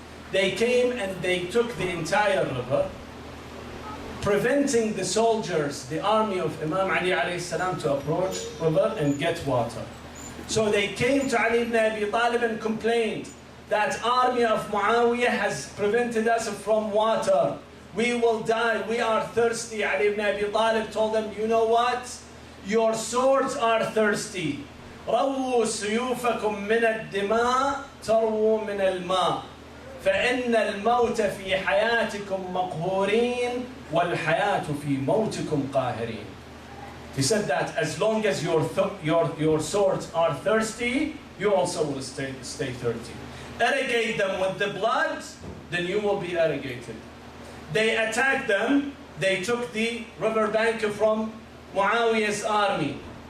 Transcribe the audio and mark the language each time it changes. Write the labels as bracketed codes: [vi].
[en] They came and they took the entire river, preventing the soldiers, the army of Imam Ali alayhi salam, to approach the river and get water. So they came to Ali ibn Abi Talib and complained that army of Muawiyah has prevented us from water. We will die, we are thirsty. Ali ibn Abi Talib told them, you know what? Your swords are thirsty. [ar] رووا سيوفكم من الدماء ترووا من الماء فإن الموت في حياتكم مقهورين والحياة في موتكم قاهرين. [en] He said that as long as your swords are thirsty, you also will stay thirsty. Irrigate them with the blood, then you will be irrigated. They attacked them. They took the riverbank from Muawiyah's army.